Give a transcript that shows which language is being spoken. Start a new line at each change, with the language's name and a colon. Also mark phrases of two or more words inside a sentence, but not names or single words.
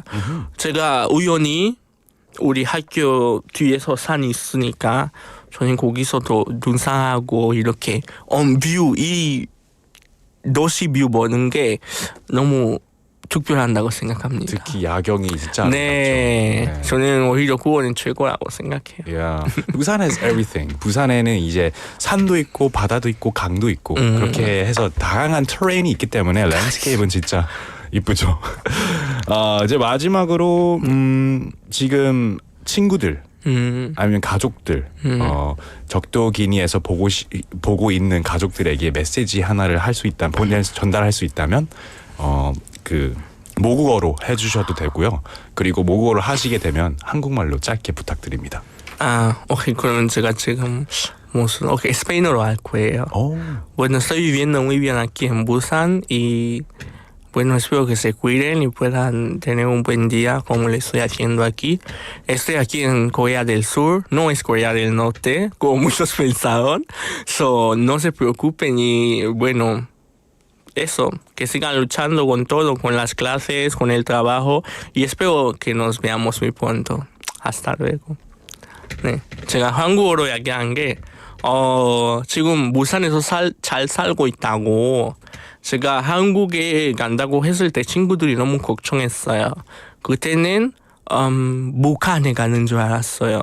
Korean: 제가 우연히 우리 학교 뒤에서 산이 있으니까 저는 거기서도 등산하고 이렇게 뷰 이 도시 뷰 보는 게 너무 특별한다고 생각합니다. 특히 야경이 진짜 네, 아름답죠. 네. 저는 오히려 그거는 최고라고 생각해요.
English: Yeah. 부산 has everything.
Korean: 부산에는 이제 산도 있고 바다도 있고 강도 있고 그렇게 해서 다양한 테레인이 있기 때문에 랜드스케이프는 진짜 이쁘죠. 이제 마지막으로 지금 친구들 아니면 가족들 적도기니에서 보고 있는 가족들에게 메시지 하나를 할 수 있다면 전달할 수 있다면 그 모국어로 해주셔도 되고요. 그리고 모국어를 하시게 되면 한국말로 짧게 부탁드립니다. 오케이. 그러면 제가 지금 스페인어로 할 거예요.
Spanish: Bueno, estoy viviendo muy bien aquí en Busan y bueno, espero que se cuiden y puedan tener un buen día como lo estoy haciendo aquí. Estoy aquí en Corea del Sur, no es Corea del Norte, como muchos pensaron. So, no se preocupen y bueno, eso, que sigan luchando con todo, con las clases, con el trabajo y espero que nos veamos muy pronto. Hasta luego.
Korean: 네, 제가 한국어로 얘기한 게 지금 부산에서 잘 살고 있다고 제가 한국에 간다고 했을 때 친구들이 너무 걱정했어요. 그때는 북한에 가는 줄 알았어요.